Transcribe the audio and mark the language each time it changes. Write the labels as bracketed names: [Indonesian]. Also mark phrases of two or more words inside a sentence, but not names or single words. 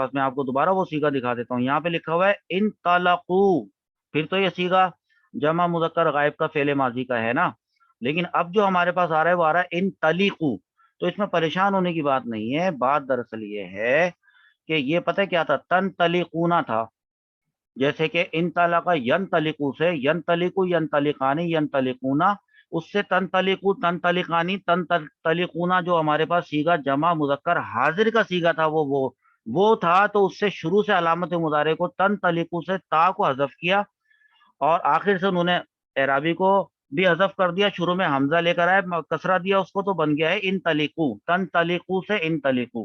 [Urdu] میں آپ کو دوبارہ وہ سیگا دکھا دیتا ہوں, یہاں پہ لکھا ہوا ہے ان طلقو, پھر تو یہ سیگا جمع مذکر غائب کا فعل ماضی کا ہے نا. لیکن اب جو ہمارے پاس آ رہا ہے وہ آ رہا ہے ان طلیقو, تو اس میں پریشان ہونے کی بات نہیں ہے. بات دراصل یہ ہے کہ یہ پتہ کیا تھا, تن طلیقونا تھا, جیسے کہ [Arabic] ان طلقہ ین طلیقو [Urdu] سے [Arabic] ین طلیقو ین طلیقانی ین طلیقونا, [Urdu] اس سے [Arabic] تن طلیقو تن طلیقانی تن طلیقونا [Urdu] جو ہمارے پاس سیگا جمع مذکر حاضر کا سیگا تھا وہ تھا, تو اس سے شروع سے علامت مضارع کو تن طلیقو سے تا کو حذف کیا اور آخر سے انہوں نے اعرابی کو بھی حذف کر دیا, شروع میں حمزہ لے کر آئے کسرہ دیا اس کو, تو بن گیا ہے ان طلیقو, تن طلیقو سے ان طلیقو.